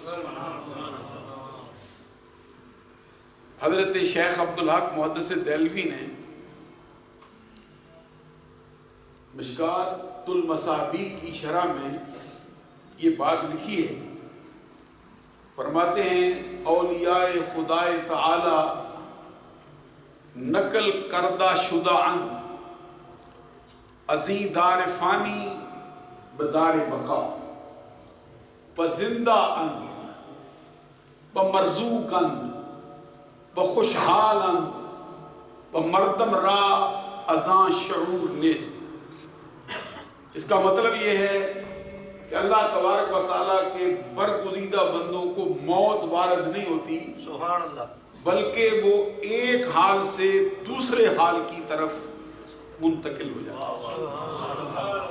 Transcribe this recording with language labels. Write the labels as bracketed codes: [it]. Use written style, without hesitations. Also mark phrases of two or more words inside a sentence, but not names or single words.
[ur] حضرت شیخ عبدالحق محدث دہلوی نے مشکات المصابیح کی شرح میں یہ بات لکھی ہے۔ [fa] فرماتے ہیں اولیاء خدا تعالی نقل کردہ شدہ اند ازیں دار فانی بدار بقا، بزندہ اند بمرزوق اند بخوشحال اند بمردم را ازاں شعور نیست۔ [ur] اس کا مطلب یہ ہے کہ اللہ تبارک و تعالیٰ کے برگزیدہ بندوں کو موت وارد نہیں ہوتی، [ar] سبحان اللہ، [ur] بلکہ وہ ایک حال سے دوسرے حال کی طرف منتقل ہو جاتے ہیں۔